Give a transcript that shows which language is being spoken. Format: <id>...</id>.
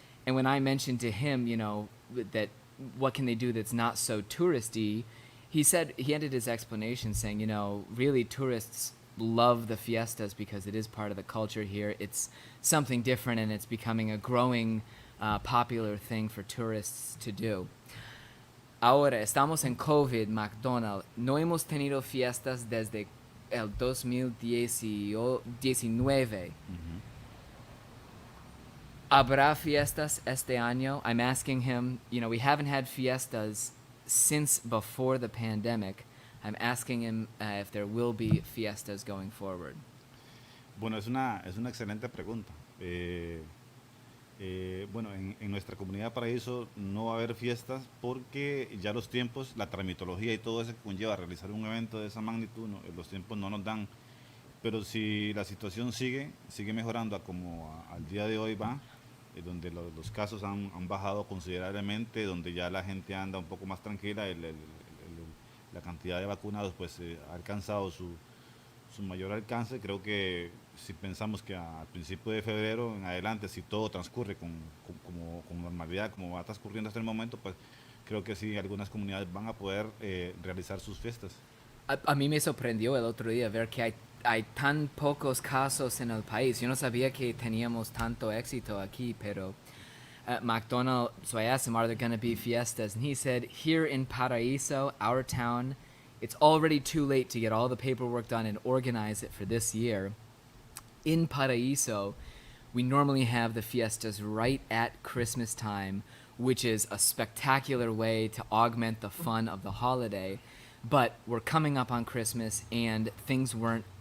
<en>And when I mentioned to him, that what can they do that's not so touristy, he ended his explanation saying, really tourists love the fiestas because it is part of the culture here. It's something different and it's becoming a growing popular thing for tourists to do.</en> <es>Ahora, estamos en COVID, McDonald. No hemos tenido fiestas desde el 2019. Ujú. ¿Habrá fiestas este año?</es> <en>I'm asking him, we haven't had fiestas since before the pandemic. I'm asking him if there will be fiestas going forward.</en> <es>Bueno, es una excelente pregunta. Bueno, en nuestra comunidad Paraíso no va a haber fiestas porque ya los tiempos, la tramitología y todo eso que conlleva realizar un evento de esa magnitud, los tiempos no nos dan. Pero si la situación sigue mejorando a como al día de hoy va, donde los casos han bajado considerablemente, donde ya la gente anda un poco más tranquila, la cantidad de vacunados pues ha alcanzado su mayor alcance. Creo que si pensamos que al principio de febrero en adelante, si todo transcurre con normalidad, como va transcurriendo hasta el momento, pues creo que sí, algunas comunidades van a poder realizar sus fiestas. A mí me sorprendió el otro día ver que hay tan pocos casos en el país. Yo no sabía que teníamos tanto éxito aquí, pero McDonald,</es> <en>so I asked him, are there going to be fiestas? And he said, here in Paraíso, our town, it's already too late to get all the paperwork done and organize it for this year. In Paraíso, we normally have the fiestas right at Christmas time, which is a spectacular way to augment the fun of the holiday. But we're coming up on Christmas and things weren't</en>